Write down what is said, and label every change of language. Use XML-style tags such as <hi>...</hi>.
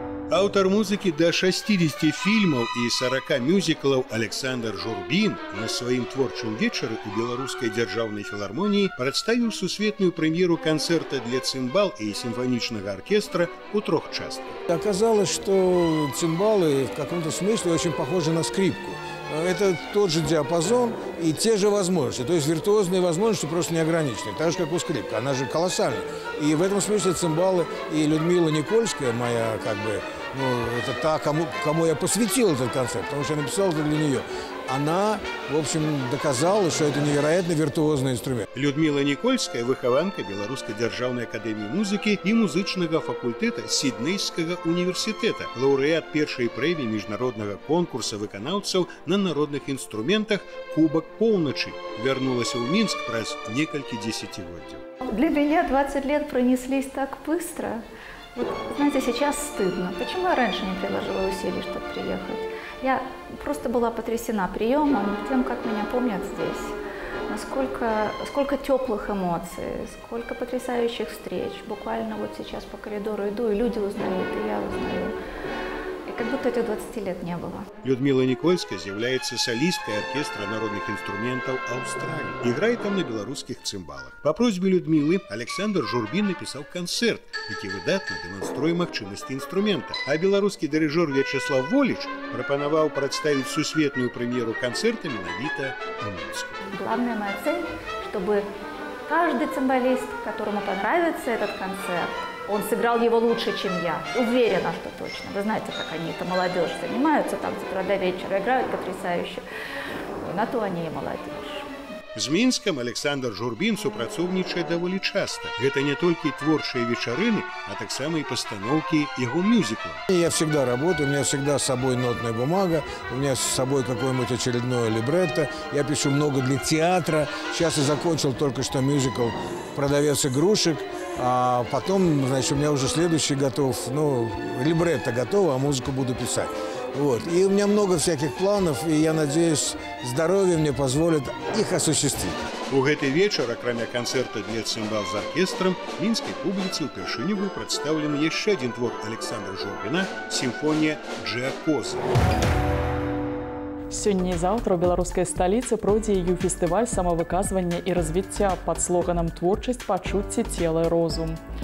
<be>Аўтар музыкі да 60 фільмаў і 40 мюзіклаў Александр Журбін на сваім творчым вечары у Беларускай дзяржаўнай філармоніі прадставіў сусветную прэм'еру канцэрта для цымбал і сімфанічнага аркестра ў 3 частках.</be> <ru>Оказалось, что цимбалы в каком-то смысле очень похожи на скрипку. Это тот же диапазон и те же возможности. То есть виртуозные возможности просто не ограничены. Так же, как у скрипки. Она же колоссальная. И в этом смысле цимбалы и Людмила Никольская, моя это та, кому я посвятил этот концерт, потому что я написал это для нее. Она, в общем, доказала, что это невероятно виртуозный инструмент.</ru> <be>Людмила Никольская – выхаванка Беларускай дзяржаўнай акадэміі музыкі і музычнага факультэта Сіднейскага універсітэта, лаўрэат першай прэміі міжнароднага конкурса выканаўцаў на народных інструментах «Кубак поўначы». Вярнулася ў Мінск праз некалькі дзесяцігоддзяў.</be> <ru>Для меня 20 лет пронеслись так быстро. Вот, знаете, сейчас стыдно. Почему я раньше не приложила усилий, чтобы приехать? Я просто была потрясена приемом, тем, как меня помнят здесь. Сколько теплых эмоций, сколько потрясающих встреч. Буквально вот сейчас по коридору иду, и люди узнают, и я узнаю. И как будто этих 20 лет не было.</ru> <be>Людмила Никольская з'являецца салісткай аркестра народных інструментаў Аўстраліі. Іграе там на беларускіх цымбалах. Па просьбе Людмілы Александр Журбін напісаў канцэрт, які выдатна дэманструе магчымасці інструмента. А беларускі дырыжор Вячеслав Воліч прапанаваў прадставіць сусветную прэм'еру канцэрта менавіта ў Мінску.</be> <ru>Главная моя цель, чтобы каждый цимбалист, которому понравится этот концерт, он сыграл его лучше, чем я. Уверена, что точно. Вы знаете, как они, это молодежь, занимаются там с утра до вечера, играют потрясающе. На то они и молодежь.</ru> <be>З Мінскам Александр Журбін супрацоўнічае даволі часта. Гэта не толькі творчыя вечарыны, а таксама і пастаноўкі яго мюзіклаў.</be> <ru>Я всегда работаю, у меня всегда с собой нотная бумага, у меня с собой какое-нибудь очередное либретто. Я пишу много для театра. Сейчас я закончил только что мюзикл «Продавец игрушек». А потом, значит, у меня уже следующий готов, либретто готово, а музыку буду писать. Вот. И у меня много всяких планов, и я надеюсь, здоровье мне позволит их осуществить.</ru> <be>У гэты вечар, акрамя канцэрта для цымбал з аркестрам, мінскай публіцы ўпершыню быў прадстаўлены яшчэ адзін твор Александра Журбіна – сімфонія «Джиакоза». Сёння і заўтра ў беларускай сталіцы пройдзе ю-фестываль самавыказвання і развіцця пад слоганам «Творчасць, пачуцці, цела і розум».</be>